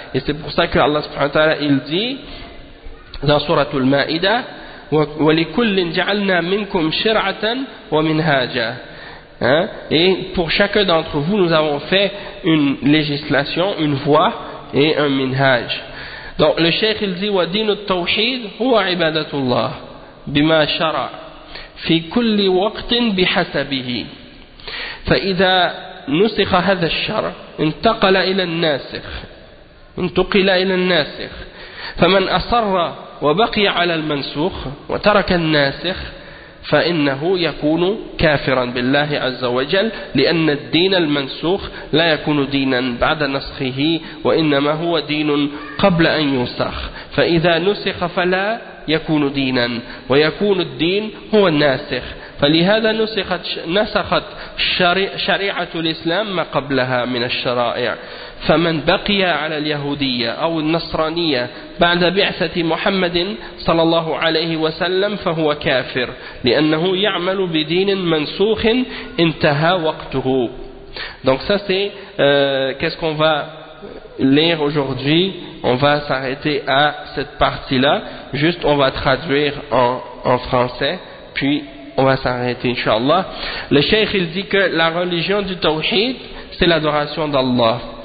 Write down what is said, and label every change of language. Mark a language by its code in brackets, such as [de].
[fr] Et c'est pour ça que Allah subhanahu wa ta'ala, il dit dans sourate Al-Ma'idah, [ar] ولكل جعلنا منكم شرعة ومنهاجا. [fr] Hein? Et pour chacun d'entre vous, nous avons fait une législation, une voie et un minhaj. Donc le cheikh il dit [ar] ودين التوحيد هو عبادة الله بما شرع في كل وقت بحسبه. فإذا نسخ هذا الشرع انتقل إلى الناسخ انتقل إلى الناسخ فمن أصر وبقي على المنسوخ وترك الناسخ فإنه يكون كافرا بالله عز وجل لأن الدين المنسوخ لا يكون دينا بعد نسخه وإنما هو دين قبل أن ينسخ فإذا نسخ فلا يكون دينا ويكون الدين هو الناسخ فلهذا نسخت شريعة الإسلام ما قبلها من الشرائع فمن بقي على اليهودية أو النصرانية بعد بعثة محمد صلى الله عليه وسلم فهو كافر لأنه يعمل بدين منسوخ انتهى وقته. [fr] Donc ça c'est qu'est-ce qu'on va lire aujourd'hui. On va s'arrêter à cette partie-là. Juste on va traduire en français, puis on va s'arrêter inshallah. Le cheikh il dit que la religion du tawhid, c'est l'adoration d'Allah.